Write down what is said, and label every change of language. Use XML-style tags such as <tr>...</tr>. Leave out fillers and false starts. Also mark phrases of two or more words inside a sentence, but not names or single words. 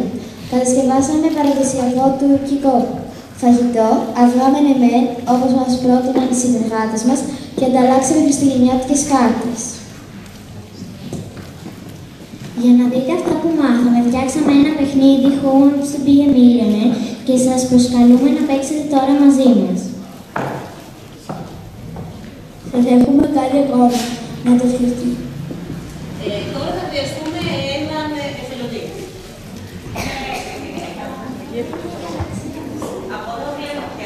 <el>Κατασκευάσαμε παραδοσιακό τουρκικό φαγητό, αυγά με νεμέν, όπως μας πρότειναν οι συνεργάτες μας, και ανταλλάξαμε χριστουγεννιάτικες κάρτες. Για να δείτε αυτά που μάθαμε, φτιάξαμε ένα παιχνίδι Horns to be a Millionaire και σας προσκαλούμε να παίξετε τώρα μαζί μας. Σας έχουμε κάτι ακόμα να το σκεφτείτε. Τώρα θα χρειαστούμε έναν εθελοντή. Από εδώ βλέπω πια.</el>